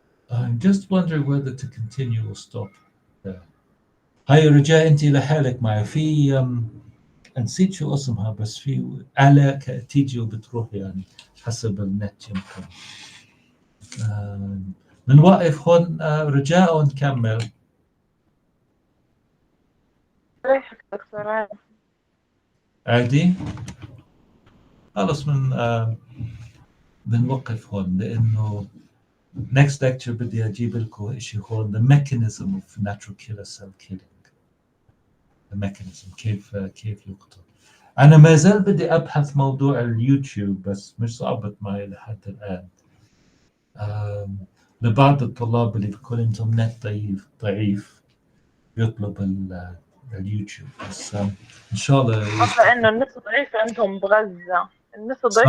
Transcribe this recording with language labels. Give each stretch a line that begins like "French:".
English: I'm just wondering whether to continue or stop there.
Arabic: هاي رجاء انت لحالك معي في نسيت شو اسمها، بس في آلة تيجي وبتروح يعني حسب النت يمكن. بنوقف هون رجاء ونكمل. ريحك دكتور عادي. عادي خلص بنوقف هون، لأنه next lecture بدي أجيب لكم إشي هون
English: the mechanism of natural killer cell killing. the mechanism
Arabic: كيف يقتل. أنا ما زال بدي أبحث موضوع اليوتيوب بس مش صعبت معي لحد الآن. لبعض الطلاب اللي بيكون عندهم نت ضعيف بيطلب اليوتيوب، بس إن شاء الله لأنه النت ضعيف عندهم بغزة، النت ضعيف